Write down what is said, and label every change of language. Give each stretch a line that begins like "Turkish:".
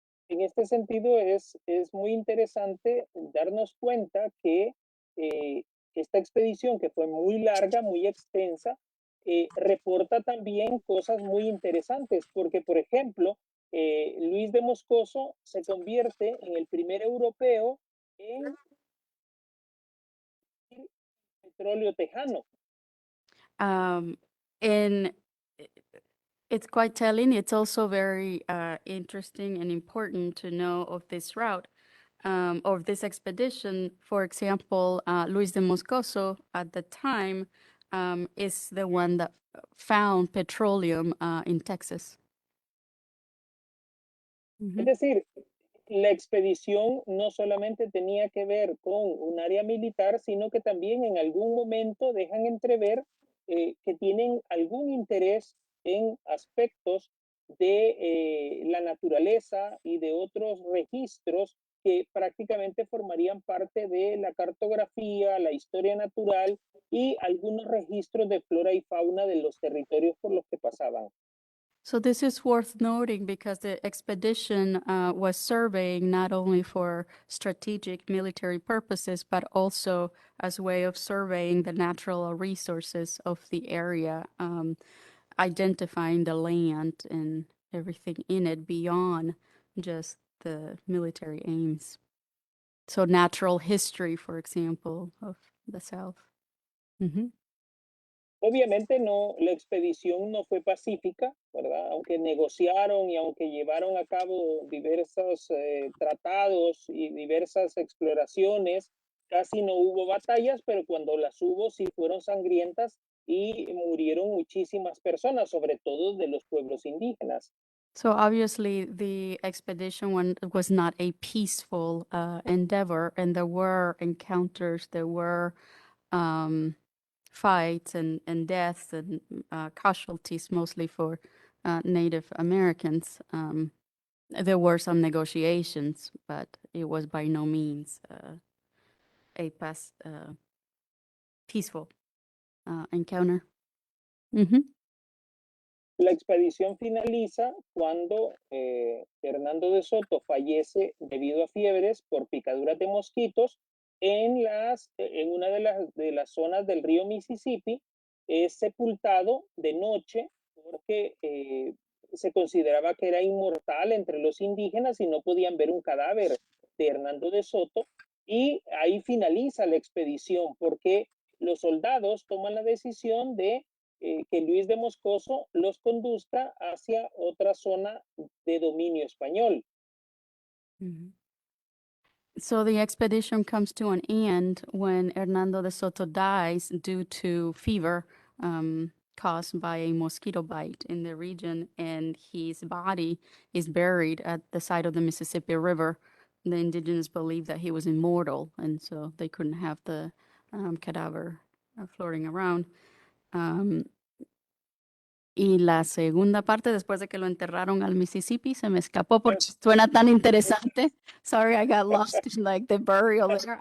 Spanish: En este sentido es muy interesante darnos cuenta que esta expedición, que fue muy larga, muy extensa, reporta también cosas muy interesantes, porque, por ejemplo, Luis de Moscoso se convierte en el primer europeo en petróleo tejano.
English: And it's quite telling. It's also very interesting and important to know of this route, of this expedition. For example, Luis de Moscoso at the time is the one that found petroleum in Texas.
Spanish: Es decir, la expedición no solamente tenía que ver con un área militar, sino que también en algún momento dejan entrever que tienen algún interés en aspectos de la naturaleza y de otros registros que prácticamente formarían parte de la cartografía, la historia natural y algunos registros de flora y fauna de los territorios por los que pasaban.
English: So this is worth noting because the expedition was surveying not only for strategic military purposes, but also as a way of surveying the natural resources of the area, identifying the land and everything in it beyond just the military aims. So natural history, for example, of the South.
Spanish: Obviamente no, la expedición no fue pacífica, ¿verdad? Aunque negociaron y aunque llevaron a cabo diversos tratados y diversas exploraciones, casi no hubo batallas, pero cuando las hubo sí fueron sangrientas y murieron muchísimas personas, sobre todo de los pueblos indígenas.
English: So obviously, the expedition was not a peaceful endeavor, and there were encounters, there were fights and deaths and casualties, mostly for Native Americans. There were some negotiations, but it was by no means a peaceful encounter.
Spanish: La expedición finaliza cuando Hernando de Soto fallece debido a fiebres por picaduras de mosquitos en una de las zonas del río Mississippi. Es sepultado de noche porque se consideraba que era inmortal entre los indígenas y no podían ver un cadáver de Hernando de Soto. Y ahí finaliza la expedición porque los soldados toman la decisión de que Luis de Moscoso los conduzca hacia otra zona de dominio español.
English: So the expedition comes to an end when Hernando de Soto dies due to fever caused by a mosquito bite in the region, and his body is buried at the side of the Mississippi River. The indigenous believed that he was immortal, and so they couldn't have the cadaver floating around.
Spanish: Y la segunda parte, después de que lo enterraron al Mississippi, se me escapó porque suena tan interesante.
English: Sorry, I got lost in like the burial there.